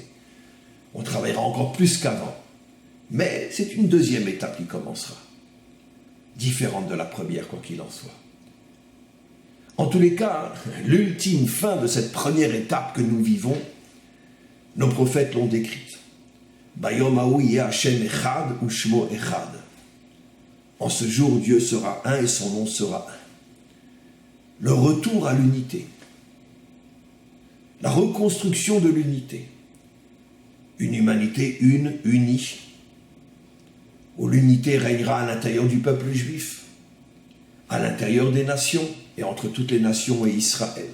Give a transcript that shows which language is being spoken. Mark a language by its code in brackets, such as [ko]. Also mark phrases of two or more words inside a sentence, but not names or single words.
[fr] On travaillera encore plus qu'avant. Mais c'est une deuxième étape qui commencera, différente de la première, quoi qu'il en soit. En tous les cas, l'ultime fin de cette première étape que nous vivons, nos prophètes l'ont décrite. [he] ביום ההוא יהיה השם אחד ושמו אחד. [fr] En ce jour, Dieu sera un et son nom sera un. Le retour à l'unité, la reconstruction de l'unité, une humanité une, unie, où l'unité régnera à l'intérieur du peuple juif, à l'intérieur des nations et entre toutes les nations et Israël.